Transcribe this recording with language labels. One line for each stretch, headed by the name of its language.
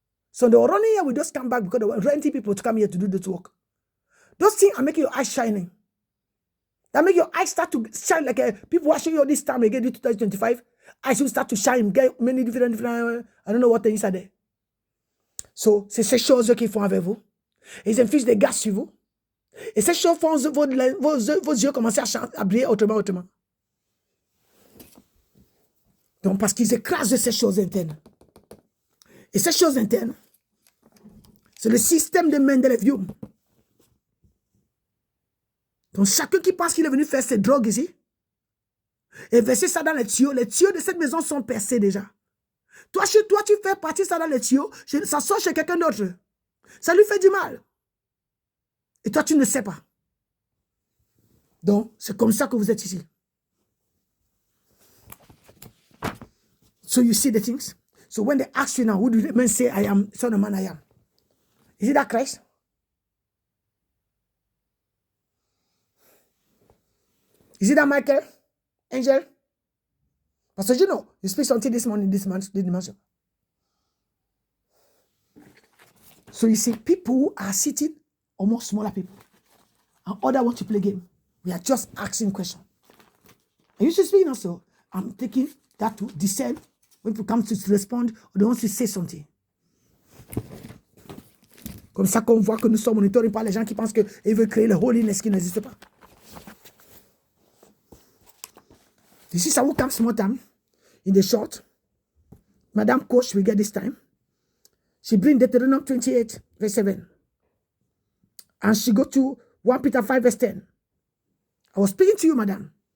English: So they were running here, we just come back because they were renting people to come here to do this work. Those things are making your eyes shining. That make your eyes start to shine like people watching you this time again, 2025. Eyes will start to shine, get many different, I don't know what things are there.
French: So, c'est ces choses qu'il faut avec vous. Ils infligent des gaz sur vous. Et ces choses font vos yeux commencer à briller autrement. Donc, parce qu'ils écrasent ces choses internes. Et ces choses internes, c'est le système de Mendeleïev. Donc, chacun qui pense qu'il est venu faire ses drogues ici, et verser ça dans les tuyaux de cette maison sont percés déjà. Toi, chez toi, tu fais partir ça dans les tuyaux, ça sort chez quelqu'un d'autre. Ça lui fait du mal. Et toi, tu ne sais pas. Donc, c'est comme ça que vous êtes ici.
English: So you see the things? So when they ask you now, who do the men say I am, son of man I am? Is it that Christ? Is it that Michael? Angel? Pastor Gino, you speak something this morning, this dimension. So you see, people who are sitting, almost smaller people, and others want to play game. We are just asking questions. I used to speak also. I'm taking that to discern when people come to respond or they want to say something.
French: Comme ça qu'on voit que nous sommes monitorés par les gens qui pensent qu'ils veulent créer le holiness qui n'existe pas.
English: You see, so who comes more time in the short? Madame Coach will get this time. She bring Deuteronomy 28, verse 7. And she go to 1 Peter 5, verse 10. I was speaking to you, madam.